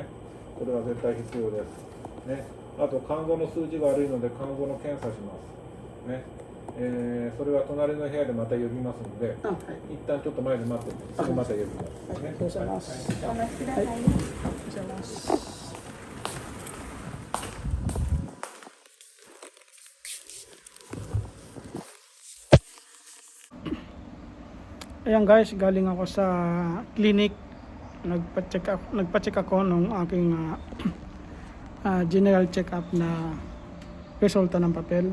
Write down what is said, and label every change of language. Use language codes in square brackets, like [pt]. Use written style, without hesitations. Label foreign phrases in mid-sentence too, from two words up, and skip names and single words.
[ja] これは絶対必要です。ね。あと肝臓の数字が悪いので肝臓の検査します。ね。それは隣の部屋でまた呼びますので、一旦ちょっと前で待ってすぐまた呼びます。ね。ありがとうございます。お待ちくださいね。ありがとうございます。 [tl] Ayan guys, galing ako sa clinic. Nagpa-check ako nung aking [en] general check-up [tl] na resulta ng papel.